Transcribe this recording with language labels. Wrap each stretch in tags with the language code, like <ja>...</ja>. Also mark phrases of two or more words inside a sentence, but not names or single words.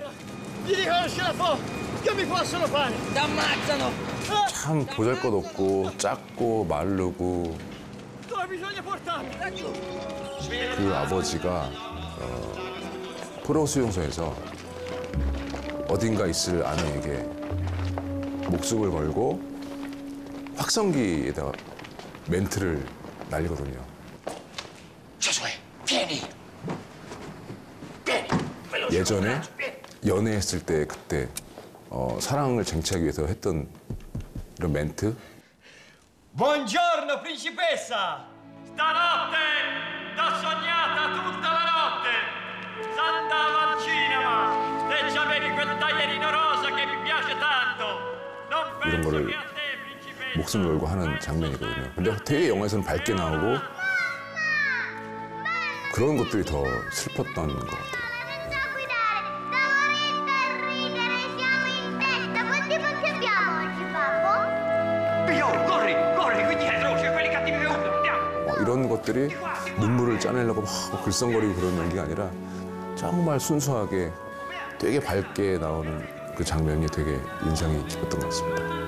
<ko>참 보잘것없고 작고 마르고 그 아버지가 포로 수용소에서 어딘가 있을 아내에게 목숨을 걸고 확성기에다가 멘트를 날리거든요. 예전에 연애했을 때 그때 사랑을 쟁취하기 위해서 했던 이런 멘트.</ko> <it>Buongiorno principessa! Stanotte t'ho sognata tutta la notte! S'andava al cinema e c'avevi quel taglierino rosa che mi piace tanto! Non</it> <ko>이런</ko> <it>penso</it> <ko>거를</ko> <it>che a te, principessa!</it> <ko>목숨 걸고 하는 장면이거든요. 근데 되게 영화에서는 밝게 나오고 그런 것들이 더 슬펐던 것 같아요. 이런 것들이 눈물을 짜내려고 막 글썽거리고 그런 연기가 아니라 정말 순수하게 되게 밝게 나오는 그 장면이 되게 인상이 깊었던 것 같습니다.</ko>